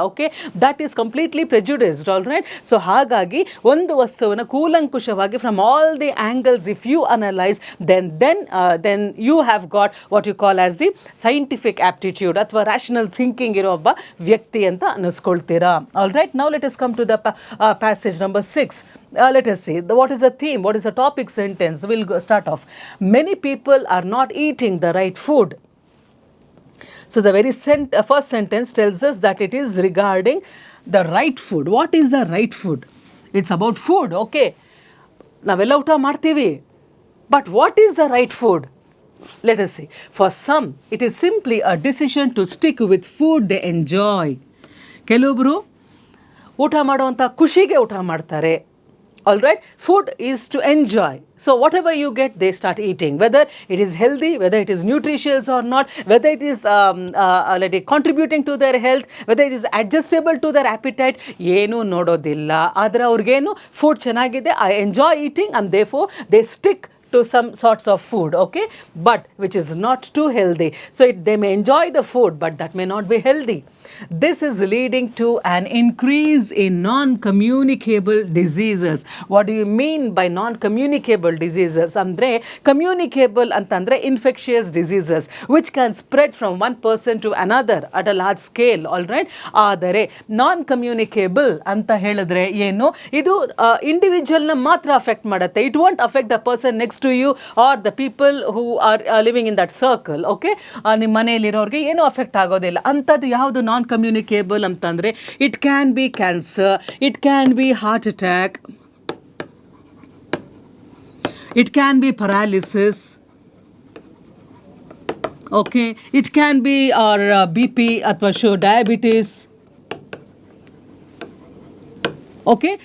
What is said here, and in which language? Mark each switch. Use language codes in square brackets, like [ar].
[en] Okay, that is completely prejudiced. All right, so [kn] ಹಾಗಾಗಿ ಒಂದು ವಸ್ತುವನ್ನು ಕೂಲಂಕುಷವಾಗಿ [en] from all the angles if you analyse then you have got what you call as the scientific aptitude ಅಥವಾ rational thinking [kn] ಇರೋ ಒಬ್ಬ ವ್ಯಕ್ತಿ ಅಂತ ಅನ್ನಿಸ್ಕೊಳ್ತೀರಾ. [en] All right, now let us come to the passage number 6. Let us see what is the theme, what is the topic sentence. We'll start off. Many people are not eating the right food. So the very first sentence tells us that it is regarding the right food. What is the right food? It's about food. Okay, [kn] ನಾವೆಲ್ಲ ಊಟ ಮಾಡ್ತೀವಿ, [en] but what is the right food? Let us see. For some, it is simply a decision to stick with food they enjoy. [kn] ಕೆಲವೊಬ್ಬರು ಊಟ ಮಾಡುವಂಥ ಖುಷಿಗೆ ಊಟ ಮಾಡ್ತಾರೆ. [en] All right, food is to enjoy. So whatever you get, they start eating. Whether it is healthy, whether it is nutritious or not, whether it is contributing to their health, whether it is adjustable to their appetite, [kn] ಏನು ನೋಡೋದಿಲ್ಲ. ಆದರೆ ಅವ್ರಿಗೇನು food ಚೆನ್ನಾಗಿದೆ, [en] I enjoy eating and therefore they stick to some sorts of food, okay, but which is not too healthy. So they may enjoy the food, but that may not be healthy. This is leading to an increase in non-communicable diseases. What do you mean by non-communicable diseases? Andre communicable antandre infectious diseases which can spread from one person to another at a large scale, all right. [kn] ಆದರೆ non-communicable ಅಂತ ಹೇಳಿದ್ರೆ ಏನು, ಇದು individual ನ ಮಾತ್ರ affect ಮಾಡುತ್ತೆ. [en] It want affect the person next to you are the people who are living in that circle, okay. [kn] ನಿಮ್ಮ ಮನೆಯಲ್ಲಿರೋರಿಗೆ ಏನೂ ಅಫೆಕ್ಟ್ ಆಗೋದಿಲ್ಲ. ಅಂಥದ್ದು ಯಾವುದು ನಾನ್ ಕಮ್ಯುನಿಕೇಬಲ್ ಅಂತಂದರೆ, [en] It can be cancer, it can be heart attack, it can be paralysis, okay, it can be or BP athwa diabetes, okay.